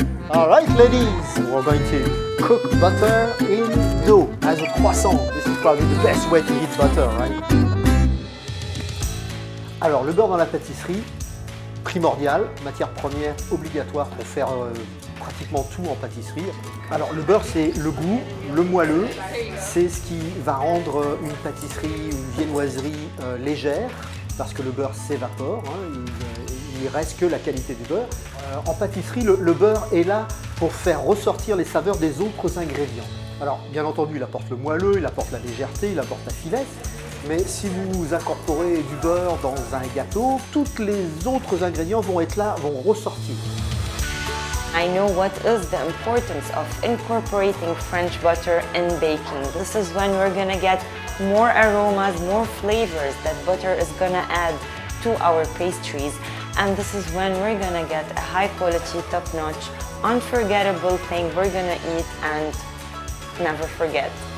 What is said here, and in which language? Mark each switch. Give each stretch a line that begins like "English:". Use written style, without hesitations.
English: All right, ladies, we're going to cook butter in dough as a croissant. This is probably the best way to eat butter, right?
French: Alors, le beurre dans la pâtisserie, primordial, matière première obligatoire pour faire pratiquement tout en pâtisserie. Alors, le beurre, c'est le goût, le moelleux, c'est ce qui va rendre une pâtisserie, une viennoiserie légère, parce que le beurre s'évapore, hein, il ne reste que la qualité du beurre. En pâtisserie, le beurre est là pour faire ressortir les saveurs des autres ingrédients. Alors, bien entendu, il apporte le moelleux, il apporte la légèreté, il apporte la finesse. Mais si vous incorporez du beurre dans un gâteau, tous les autres ingrédients vont être là, vont ressortir.
English: I know what is the importance of incorporating French butter in baking. This is when we're gonna get more aromas, more flavors that butter is gonna add to our pastries. And this is when we're gonna get a high quality, top-notch, unforgettable thing we're gonna eat and never forget.